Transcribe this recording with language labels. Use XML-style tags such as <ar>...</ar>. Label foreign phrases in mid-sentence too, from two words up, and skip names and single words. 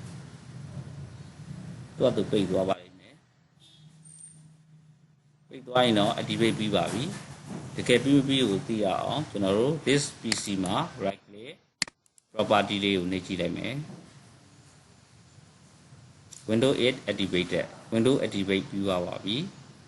<my>သူ့ပိတ်သွားပါလိမ့်မယ်ပိတ်သွားရင်တော့ activate ပြီးပါပြီတကယ်ပြီးကိုသိရအောင်ကျွန်တော်တို့</my> <en>this PC</en> <my>မှာ</my> <en>right click property</en> <my>လေးကိုနှိပ်ကြည့်လိုက်မယ်</my> <en>Windows 8 activated Windows activate</en> <my>ပြီးသွားပါပြီ</my>